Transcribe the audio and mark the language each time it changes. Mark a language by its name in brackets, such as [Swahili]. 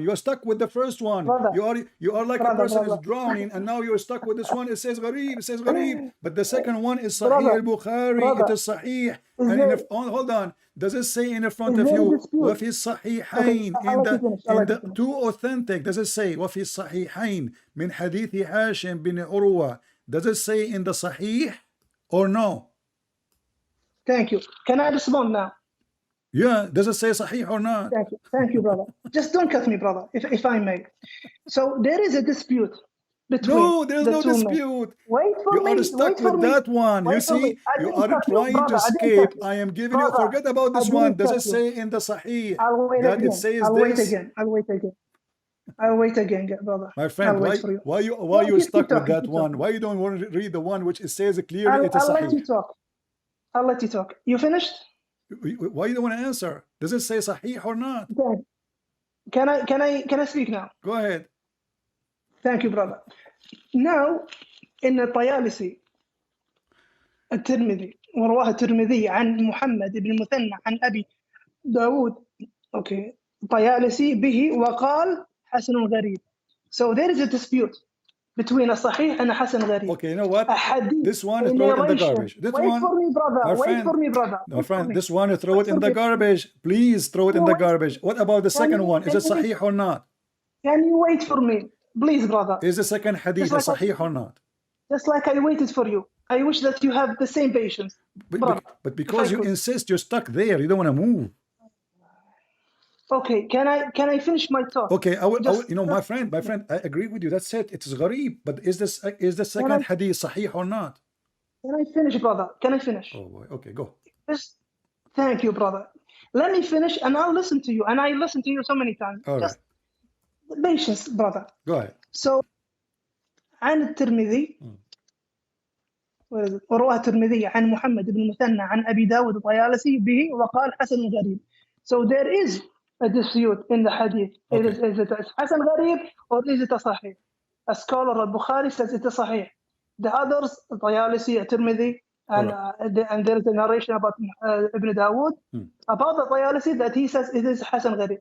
[English] You are stuck with the first one. Brother, you are like a person is drowning, and now you are stuck with this one. It says gharib. It says gharib. But the second one is Sahih al-Bukhari. It is Sahih. And hold on. Does it say in the front of you [Arabic] وفي الصحيحين [English] in the two authentic? Does it say [Arabic] وفي الصحيحين من حديث هاشم بن عروة? [English] Does it say in the Sahih or no? Thank you. Can I respond now? Yeah, does it say Sahih or not? Thank you, brother. Just don't cut me, brother, if I may. So there is a dispute between. No, there's no dispute. Wait for me. You are stuck with that one. You see, you are trying to escape. I am giving you. Forget about this one. Does it say in the Sahih that it says this? I'll wait again, brother. My friend, why you stuck with that one? Why you don't want to read the one which it says clearly it is Sahih? I'll let you talk. I'll let you talk. You finished? Why you don't want to answer? Does it say Sahih or not? Can I speak now? Go ahead. Thank you, brother. Now, in [Arabic] الطيالسي الترمذي ورواه الترمذي عن محمد بن المثنى عن أبي داود الطيالسي به وقال حسن غريب. [English] So there is a dispute between a Sahih and a Hasan Gharib. Okay, you know what? This one is throw it in the garbage. Wait for me, brother. My friend, this one is throw it in the garbage. Please throw it in the garbage. What about the second one? Is it Sahih or not? Can you wait for me? Please, brother. Is the second hadith Sahih or not? Just like I waited for you. I wish that you have the same patience. But because you insist, you're stuck there. You don't want to move. Okay, can I finish my talk? Okay, I will, you know, my friend, I agree with you. That's it. It is gharib. But is the second hadith sahih or not? Can I finish, brother? Can I finish? Oh boy. Okay, go. Thank you, brother. Let me finish, and I'll listen to you. And I listen to you so many times. All right. Patience, brother. Go ahead. [Arabic] So, عن الترمذي ورواه الترمذي عن محمد بن المثنى عن أبي داود الطيالسي به وقال حسن غريب. [English] So there is a dispute in the hadith. Okay. Is it Hasan Gharib or is it a Sahih? A scholar al-Bukhari says it's a Sahih. The others, Tayalisi, Tirmidhi, and there is a narration about Ibn Dawood, about the Tayalisi that he says it is Hasan Gharib.